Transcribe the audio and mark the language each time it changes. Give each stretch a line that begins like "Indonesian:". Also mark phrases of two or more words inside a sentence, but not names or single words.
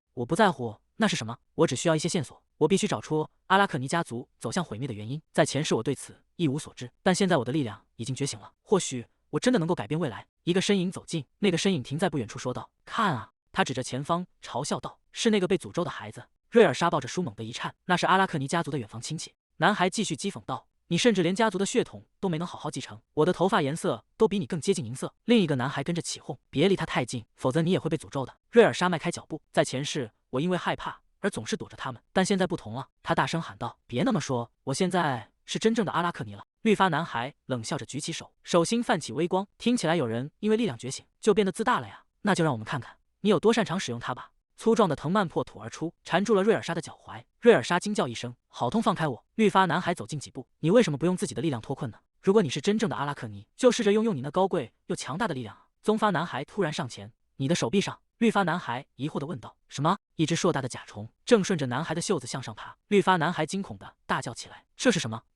Chinese: 我不在乎那是什麼，我只需要一些線索。我必須找出阿拉克尼家族走向毀滅的原因。在前世，我對此一無所知，但現在我的力量已經覺醒了，或許我真的能夠改變未來。一個身影走近，那個身影停在不遠處，說道：“看啊！” 他指着前方，嘲笑道：“是那個被詛咒的孩子。” 瑞爾莎抱着書猛地一顫，那是阿拉克尼家族的遠房親戚。男孩繼續譏諷道：“你甚至連家族的血統都沒能好好繼承，我的頭髮顏色都比你更接近銀色。” 另一個男孩跟着起哄：“別離他太近，否則你也會被詛咒的。” 瑞爾莎邁開腳步，在前世我因為害怕而總是躲着他們，但現在不同了。他大聲喊道：“別那麼說，我現在是真正的阿拉克尼了。” 綠髮男孩冷笑着舉起手，手心泛起微光。聽起來有人因為力量覺醒就變得自大了呀？那就讓我們看看你有多擅長使用它吧。粗壯的藤蔓破土而出，纏住了瑞爾莎的腳踝。瑞爾莎驚叫一聲：“好痛，放開我！”綠髮男孩走近幾步：“你為什麼不用自己的力量脫困呢？如果你是真正的阿拉克尼，就試着用你那高貴又強大的力量啊！” 棕髮男孩突然上前：“你的手臂上。”綠髮男孩疑惑地問道：“什麼？” 一隻碩大的甲蟲正順着男孩的袖子向上爬。綠髮男孩驚恐地大叫起來：“這是什麼？